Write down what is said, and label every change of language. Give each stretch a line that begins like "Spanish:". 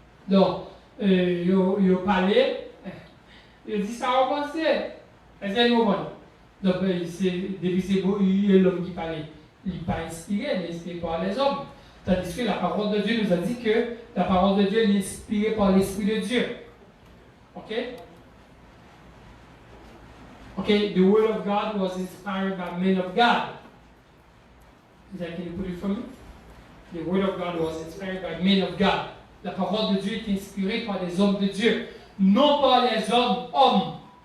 French: Donc, ils parlent, ils disent ça au pensée. Est-ce que vous comprenez? Donc, depuis c'est l'homme qui parlait. Il n'est pas inspiré, il est inspiré par les hommes. Tandis que la parole de Dieu nous a dit que la parole de Dieu est inspirée par l'Esprit de Dieu. Ok?
English: Ok, the word of God was inspired by men of God. Can you put it for me? The word of God was inspired by men of God.
French: La parole de Dieu est inspirée par les hommes de Dieu, non par les hommes.